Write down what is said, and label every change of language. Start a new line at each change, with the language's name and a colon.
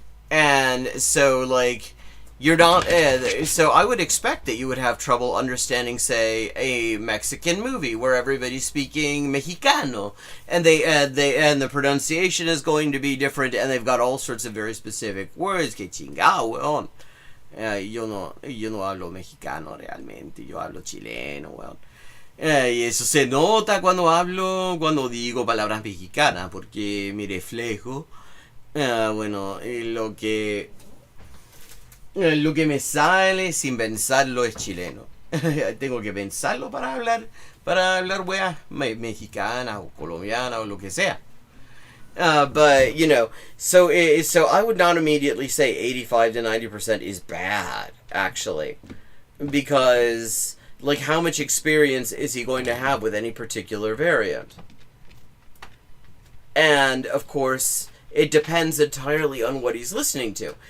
English: And so, like, you're not... so I would expect that you would have trouble understanding, say, a Mexican movie where everybody's speaking Mexicano, and the pronunciation is going to be different, and they've got all sorts of very specific words.
Spanish: Que chingao, weón. Yo no hablo mexicano realmente, yo hablo chileno, weón. Y eso se nota cuando digo palabras mexicanas, porque mi reflejo, lo que me sale sin pensarlo es chileno. Tengo que pensarlo para hablar weas mexicanas o colombianas o lo que sea.
English: But, so I would not immediately say 85 to 90% is bad, actually. Because, like, how much experience is he going to have with any particular variant? And, of course, it depends entirely on what he's listening to.